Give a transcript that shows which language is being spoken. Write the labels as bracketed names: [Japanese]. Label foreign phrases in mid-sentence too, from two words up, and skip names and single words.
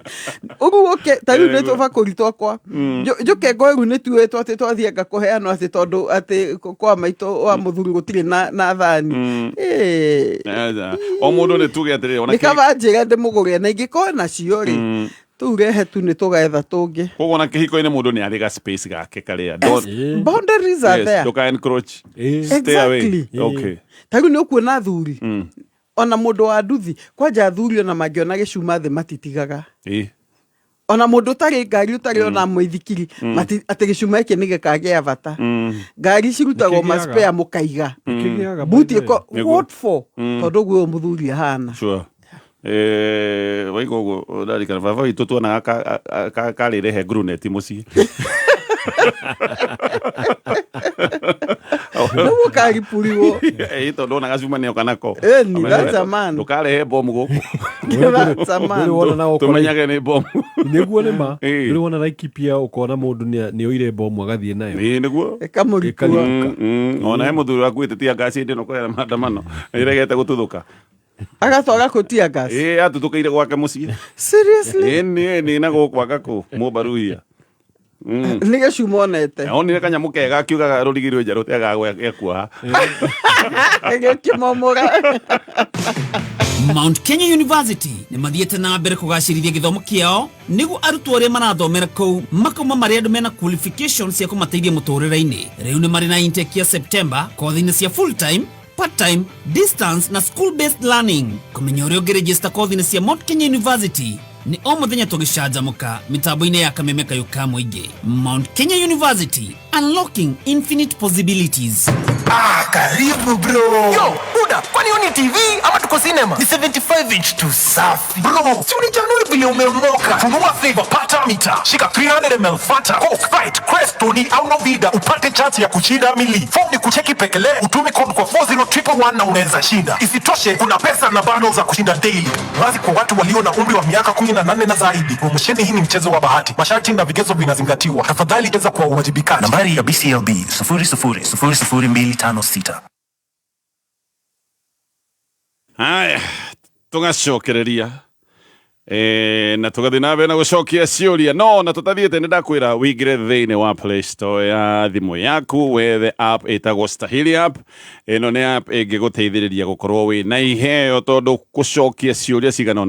[Kikuyu] Ũguo ta rĩu nĩ tũba kũritwo kwa njũke ngoeru nĩ tuĩtwo atĩ twathiĩ ngakũheanwo atĩ tondũ atĩ kwa maitũ wa mũthuri gũtirĩ na thani. O mũndũ nĩ tuge atĩrĩrĩ nĩ kaba njĩra ndĩmũgũrĩre na ingĩkorwo nacio rĩ turehe tu nĩ tũgetha tũngĩ. Koguo na kĩhiko-inĩ mũndũ nĩ arĩ ga space gake karĩa. [English] Boundaries are there. [Kikuyu] Ndũka encroach. [English] Stay away. Okay. [Kikuyu] Ta rĩu nĩ ũkuona athuri. Ona mũndũ wa nduthi kwanja athuri ona mangĩona gĩcuma thĩ matitigaga. Ona mũndũ ũtarĩ ngari ũtarĩ ona mũithikiri atĩ gĩcuma gĩkĩ nĩ gĩkagĩa bata. Ngari cirutagwo maspare mũkaiga. Buti ĩko [English] what for? [Kikuyu] Tondũ guo mũthuri ahana. [English] Sure. [Kikuyu] Waigo ndarikana baba witũ tuonaga karĩrehe grunet mũciĩ. Nĩguo karipuriwo. Tondũ ona gacuma nĩoka nako. [English] That's a man. [Kikuyu] Ndũkarehe bomu gũkũ. [English] That's a man. [Kikuyu] Tũmenyage nĩ bomu. Nĩguo nĩ ma. Nĩ wona Laikipia ũkona mũndũ nĩ oire bomu agathiĩ nayo. Nĩguo. Ĩkamũrikua. Ona he mũthuri wakuĩte tia ngasi ndĩ no kwera maandamano. Ĩregete gũtuthũka. Agatwara kũtia gas. Atũtũkĩire gwake mũciĩ. [English] Seriously? [Kikuyu] Nĩ na gũkwaga kũ mũbaruhia. Nĩ gĩcuma onete. Onire kanyamũ kega akiugaga rũrigirwe nja rũtegaga gĩkuoha. Gĩkĩmomora. Mount Kenya University nĩ mathiĩte na mbere kũgacĩrithia gĩthomo kĩao nĩguo arutwo arĩa marathomera kũu makauma marĩ andũ mena qualifications cia kũmateithia mũtũrĩre-inĩ. Rĩu nĩ marĩ na intake ya September kothi-inĩ cia [English] full time, part-time, distance [Kikuyu] na [English] school-based learning. [Kikuyu] Kũmenya ũrĩa ũngĩregister kothi-inĩ cia Mount Kenya University ni o mũthenya tũgĩcanjamũka mitambo-inĩ ya kameme kayũka mũingĩ. Mount Kenya University, [English] unlocking infinite possibilities. [Swahili] Karibu bro. Yo, Buda, kwani huni TV ama tuko cinema? Ni 75 inch tu safi. Bro, si unijanuri vile umemoka. Funua Flavor pata mita. Shika 300ml Fanta, Coke, Sprite, Crest, Tony au Novida. Upate chance ya kushinda mili. Form ni kucheki pekele. Utume code kwa 40111 na unaweza shinda. Isitoshe, kuna pesa na bundles za kushinda daily. Wazi kwa watu walio na umri wa miaka 18 na zaidi. Promosheni hii ni mchezo wa bahati. Masharti na vigezo vinazingatiwa. Tafadhali cheza kwa uwajibikaji. Nambari ya BCLB 000256. Haya, [Kikuyu] tugacokereria na tugathi na mbere na gucokia ciuria no na tutathiĩte nĩ ndakwĩra wĩingĩre thĩinĩ wa Play Store ya thimũ yaku wethe app ĩtagwo Stahili app. Ĩno nĩ app ĩngĩgũteithĩrĩria gũkorwo wĩ na iheo tondũ gũcokia ciuria cigana ũna.